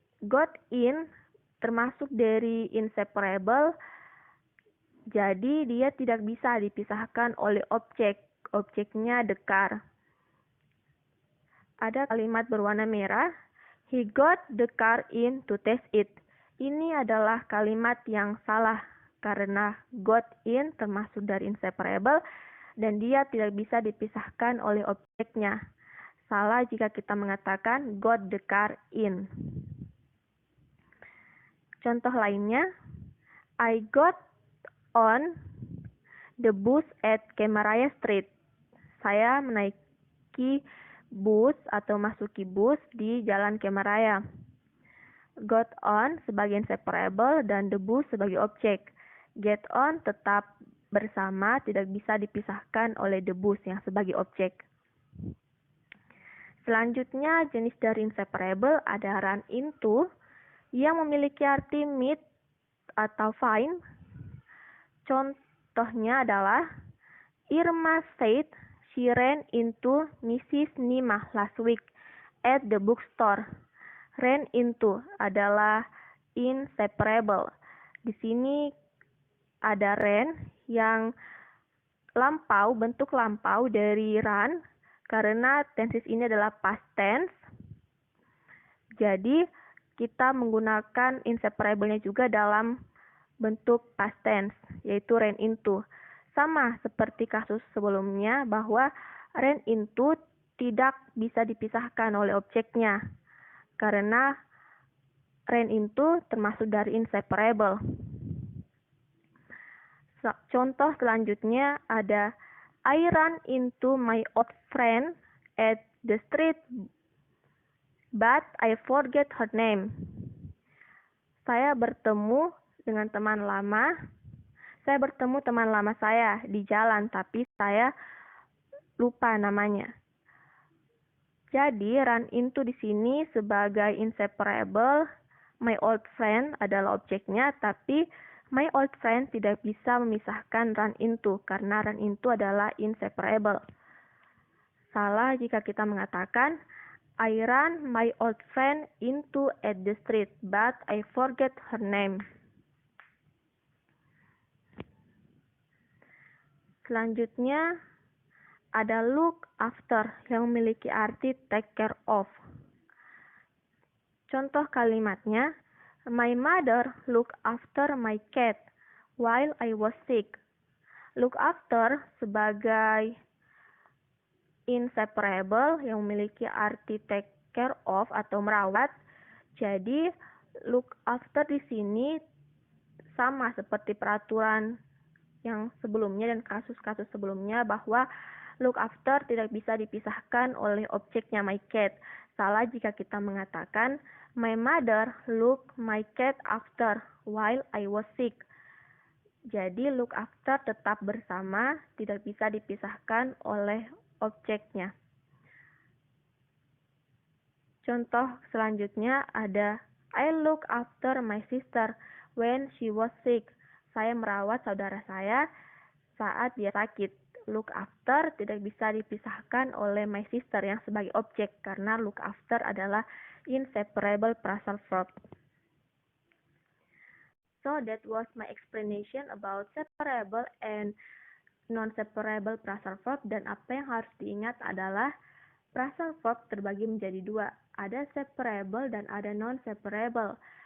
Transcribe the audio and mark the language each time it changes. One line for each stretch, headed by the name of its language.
Indonesian: Got in termasuk dari inseparable, jadi dia tidak bisa dipisahkan oleh objek. Objeknya the car. Ada kalimat berwarna merah,
English: he got the car in to test it.
Indonesian: Ini adalah kalimat yang salah karena got in termasuk dari inseparable dan dia tidak bisa dipisahkan oleh objeknya. Salah jika kita mengatakan
English: got the car in.
Indonesian: Contoh lainnya,
English: I got on the bus at Kemaraya Street.
Indonesian: Saya menaiki bus atau masuki bus di Jalan Kemaraya. Got on sebagai inseparable dan the bus sebagai objek. Get on tetap bersama, tidak bisa dipisahkan oleh the bus yang sebagai objek. Selanjutnya, jenis dari inseparable ada run into yang memiliki arti meet atau find. Contohnya adalah
English: Irma said she ran into Mrs. Nimah last week at the bookstore.
Indonesian: Ran into adalah inseparable. Di sini ada ran yang lampau, bentuk lampau dari run karena tenses ini adalah past tense. Jadi kita menggunakan inseparable-nya juga dalam bentuk past tense, yaitu ran into. Sama seperti kasus sebelumnya bahwa ran into tidak bisa dipisahkan oleh objeknya karena ran into termasuk dari inseparable. Contoh selanjutnya ada
English: I ran into my old friend at the street but I forget her name.
Indonesian: Saya bertemu dengan teman lama. Saya bertemu teman lama saya di jalan, tapi saya lupa namanya. Jadi, run into di sini sebagai inseparable. My old friend adalah objeknya, tapi my old friend tidak bisa memisahkan run into, karena run into adalah inseparable. Salah jika kita mengatakan,
English: I ran my old friend into at the street, but I forget her name.
Indonesian: Selanjutnya, ada look after yang memiliki arti take care of. Contoh kalimatnya,
English: my mother looked after my cat while I was sick.
Indonesian: Look after sebagai inseparable yang memiliki arti take care of atau merawat. Jadi, look after di sini sama seperti peraturan yang sebelumnya dan kasus-kasus sebelumnya, bahwa look after tidak bisa dipisahkan oleh objeknya my cat. Salah jika kita mengatakan
English: my mother looked my cat after while I was sick.
Indonesian: Jadi look after tetap bersama, tidak bisa dipisahkan oleh objeknya. Contoh selanjutnya ada
English: I look after my sister when she was sick.
Indonesian: Saya merawat saudara saya saat dia sakit. Look after tidak bisa dipisahkan oleh my sister yang sebagai objek, karena look after adalah inseparable phrasal verb.
English: So that was my explanation about separable and non-separable phrasal verb,
Indonesian: dan apa yang harus diingat adalah phrasal verb terbagi menjadi dua, ada separable dan ada non-separable.